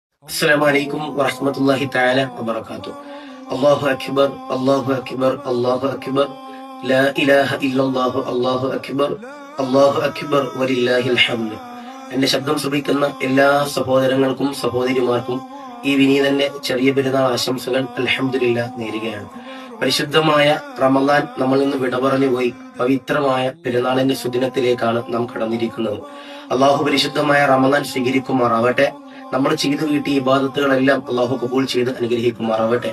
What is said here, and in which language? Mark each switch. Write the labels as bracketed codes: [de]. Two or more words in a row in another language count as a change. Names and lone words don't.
[ar] السلام عليكم ورحمة الله تعالى وبركاته. الله أكبر الله أكبر الله أكبر لا إله إلا الله الله أكبر الله أكبر ولله الحمد. [ml] എന്റെ ശബ്ദം ശ്രമിക്കുന്ന എല്ലാ സഹോദരങ്ങൾക്കും സഹോദരിമാർക്കും ഈ വിനീതന്റെ ചെറിയ പെരുന്നാൾ ആശംസകൾ അൽഹംദുലില്ലാഹ് നേരുകയാണ്. പരിശുദ്ധമായ റമദാൻ നമ്മളിൽ നിന്ന് വിട പറഞ്ഞു പോയി. പവിത്രമായ പെരുന്നാളിന്റെ സുദിനത്തിലേക്കാണ് നാം കടന്നിരിക്കുന്നത്. അള്ളാഹു പരിശുദ്ധമായ റമദാൻ സ്വീകരിക്കുമാറാവട്ടെ. നമ്മൾ ചെയ്തു കിട്ടിയ ഇബാദത്തുകളെല്ലാം അള്ളാഹു കബൂൽ ചെയ്ത് അനുഗ്രഹിക്കുമാറാവട്ടെ.